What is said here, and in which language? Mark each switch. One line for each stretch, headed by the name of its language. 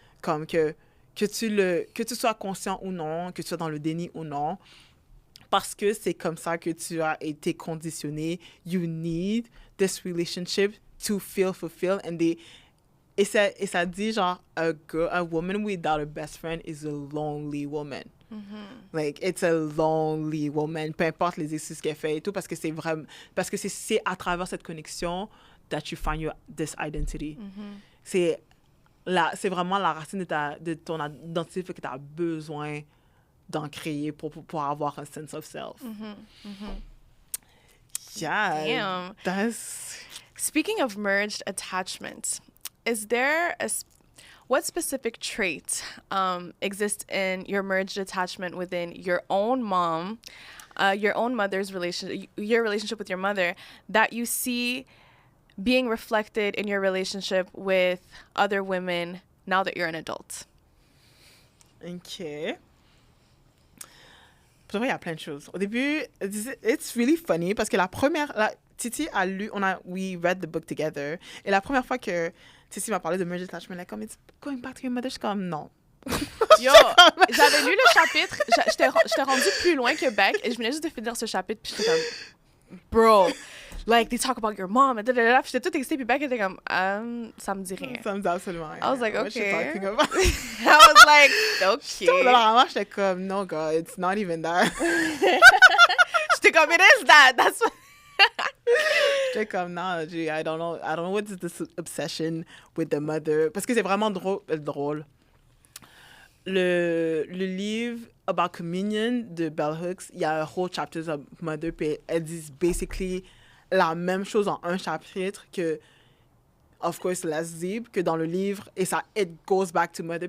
French: Comme que tu sois conscient ou non, que tu sois dans le déni ou non, parce que c'est comme ça que tu as été conditionné.
English: You need this relationship to feel fulfilled.
French: Et ça dit genre,
English: a woman without a best friend is a lonely woman. Mm-hmm. Like, it's a lonely woman.
French: Peu importe les exercices qu'elle fait et tout, parce que c'est à travers cette connexion
English: that you find this identity.
French: Mm-hmm. C'est vraiment la racine de ton identité que tu as besoin d'en créer pour avoir un
English: sense of self. Mm-hmm. Mm-hmm. Yeah. Damn. Speaking of merged attachment, is there what specific trait exists in your merged attachment within your own mom, your own mother's relationship, your relationship with your mother, that you see being reflected in your relationship with other women now that you're an adult? OK.
French: Pour vrai, il y a plein de choses. Au début,
English: it's really funny
French: parce que Titi a lu,
English: we read the book together.
French: Et la première fois que Titi m'a parlé de merged attachment, elle est comme,
English: it's going back to your mother.
French: Je suis comme, non. Yo, j'avais lu le chapitre, j'étais rendue plus loin que Beck et je venais juste de finir ce chapitre puis j'étais comme,
English: bro, like, they talk about your mom
French: et puis j'étais toute excitée puis Beck était comme, ça me dit rien. Ça me dit absolument rien.
English: I was like, okay. I was like, okay.
French: Alors, j'étais comme,
English: no, God, it's not even that.
French: J'étais comme,
English: it is that. That's what...
French: J'étais comme, non,
English: I don't know what is this obsession with the mother.
French: Parce que c'est vraiment drôle. Le livre About Communion de Bell Hooks, il y a un
English: whole chapter of mother,
French: puis elles disent basically la même chose en un chapitre que,
English: of course, less deep
French: que dans le livre, et ça,
English: it goes back to mother.